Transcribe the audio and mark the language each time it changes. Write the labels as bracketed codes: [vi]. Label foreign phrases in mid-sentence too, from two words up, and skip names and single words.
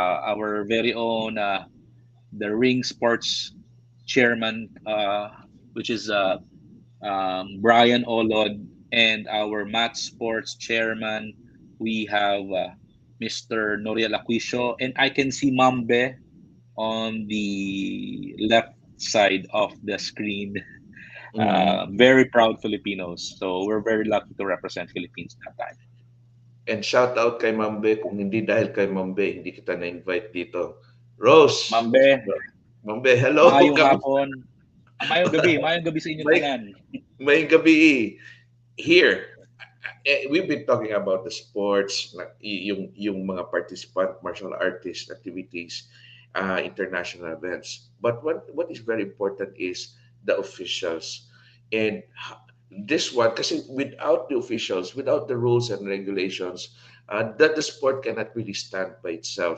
[en] Our very own the ring sports chairman, which is Brian Olod, and our mat sports chairman, we have Mr. Noriel Aquisio, and I can see Mambe on the left side of the screen. Mm. Very proud Filipinos. So we're very lucky to represent Philippines that time. And shout out [tl] kay Mambe, kung hindi dahil kay Mambe, hindi kita na-invite dito. [en] Rose, Mambe, Mambe, hello. [hil] maayong hapon. Maayong gabi sa inyong May, tanan. may gabi here. [en] We've been talking about the sports, [tl] yung mga [en] participant, martial artist activities, international events. But what is very important is the officials. And this one, kasi without the officials, without the rules and regulations, that the sport cannot really stand by itself.